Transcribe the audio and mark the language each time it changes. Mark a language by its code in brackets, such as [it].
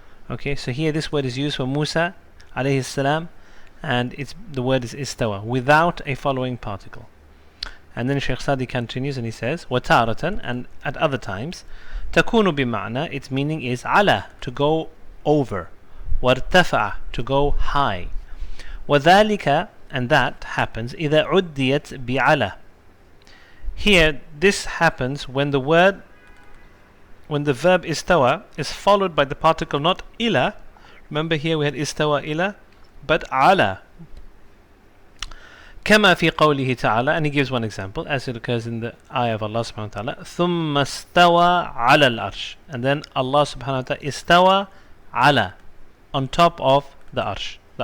[en] Okay, so here this word is used for Musa alayhi salam, and the word is istawa, without a following particle. And then Shaykh Sadi continues and he says, [ar] وَتَارَةً, [en] and at other times, [ar] تكون بمعنى, [en] its meaning is على, to go over, [ar] وارتفع, [en] to go high. [ar] وذلك, [en] and that happens [ar] إذا عديت بعلى. [en] Here this happens when the verb istawa is followed by the particle not ila. Remember here we had istawa ila, but ala. [ar] كما في قوله تعالى, [en] and he gives one example as it occurs in the ayah of Allah subhanahu wa ta'ala, [ar] ثم استوى على العرش, [en] and then Allah subhanahu wa ta'ala istawa ala, on top of the arsh.